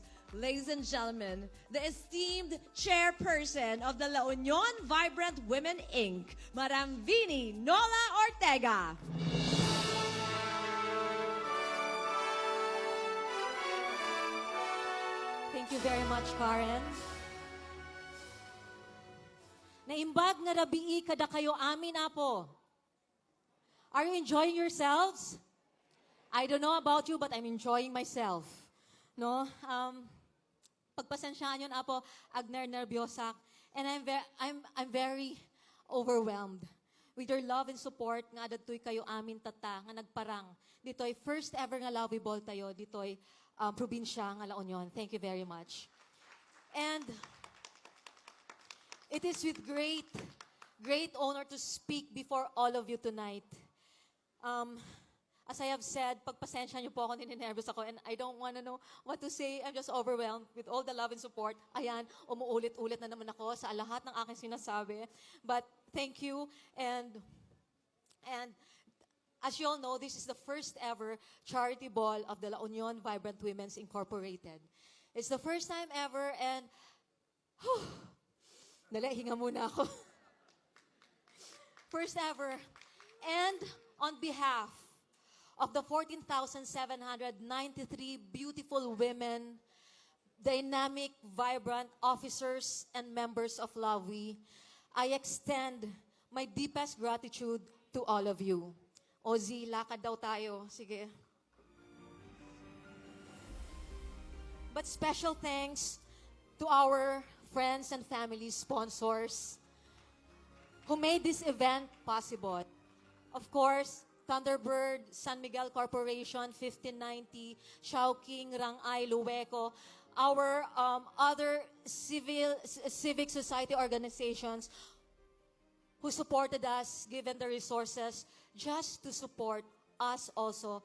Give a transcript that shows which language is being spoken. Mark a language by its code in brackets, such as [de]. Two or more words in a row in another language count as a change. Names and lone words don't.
[en] Ladies and gentlemen, the esteemed chairperson of the La Union Vibrant Women Inc., Madam Vini Nola Ortega. Thank you very much, Karen. [ilo] Naimbag nga rabii kada kayo amin apo. [en] Are you enjoying yourselves? I don't know about you, but I'm enjoying myself. No? [tl] Pagpasensyaan yun apo, [ilo] agner nervyosak. [en] And I'm very overwhelmed with your love and support [ilo] nga adtoy kayo amin tata nga nagparang. Ditoy [en] first ever [ilo] nga LUVWI Ball tayo ditoy probinsya nga La Union. [en] Thank you very much. And it is with great honor to speak before all of you tonight. As I have said, [tl] pagpasensya niyo po ako, ninenervous ako, [en] and I don't want to know what to say. I'm just overwhelmed with all the love and support. [tl] Ayan, umuulit-ulit na naman ako sa lahat ng aking sinasabi. [en] But thank you, and as you all know, this is the first ever charity ball of the La Union Vibrant Women's Incorporated. It's the first time ever, and [tl] dali, hinga muna ako. [en] First ever. And on behalf of the 14,793 beautiful women, dynamic, vibrant officers and members of LUVWI, I extend my deepest gratitude to all of you. Ozzy, [tl] lakad daw tayo. Sige. [en] But special thanks to our friends and family sponsors who made this event possible. Of course, Thunderbird, San Miguel Corporation, 1590, Chowking, Rangay, Luweco, our other civic society organizations who supported us, given the resources, just to support us also.